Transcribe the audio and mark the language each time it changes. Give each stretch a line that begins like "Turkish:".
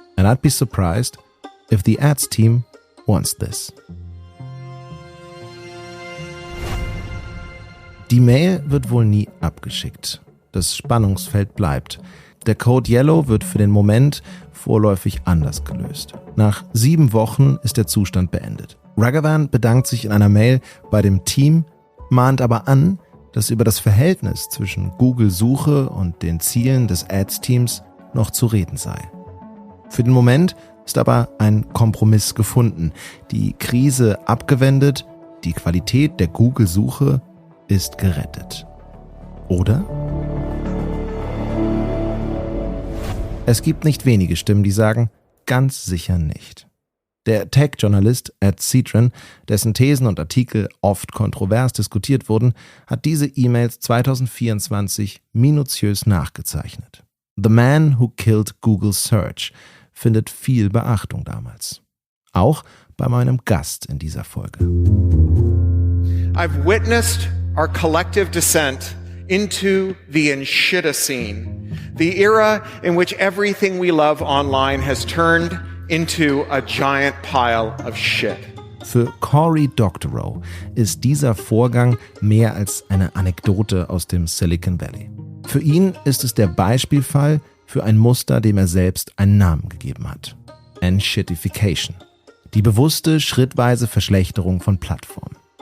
English: And I'd be surprised if the ads team wants this.
German: Die Mail wird wohl nie abgeschickt. Das Spannungsfeld bleibt. Der Code Yellow wird für den Moment vorläufig anders gelöst. Nach 7 Wochen ist der Zustand beendet. Raghavan bedankt sich in einer Mail bei dem Team, mahnt aber an, dass über das Verhältnis zwischen Google-Suche und den Zielen des Ads-Teams noch zu reden sei. Für den Moment ist aber ein Kompromiss gefunden, die Krise abgewendet, die Qualität der Google-Suche ist gerettet. Oder? Es gibt nicht wenige Stimmen, die sagen, ganz sicher nicht. Der Tech-Journalist Ed Citron, dessen Thesen und Artikel oft kontrovers diskutiert wurden, hat diese E-Mails 2024 minutiös nachgezeichnet. The Man Who Killed Google Search findet viel Beachtung damals. Auch bei meinem Gast in dieser Folge.
English: I've witnessed our collective descent into the Enshittification, The era in which everything we love online has turned into a giant pile of shit.
German: Für Cory Doctorow ist dieser Vorgang mehr als eine Anekdote aus dem Silicon Valley. Für ihn ist es der Beispielfall für ein Muster, dem er selbst einen Namen gegeben hat. Enshittification. Die bewusste, schrittweise Verschlechterung von Plattformen.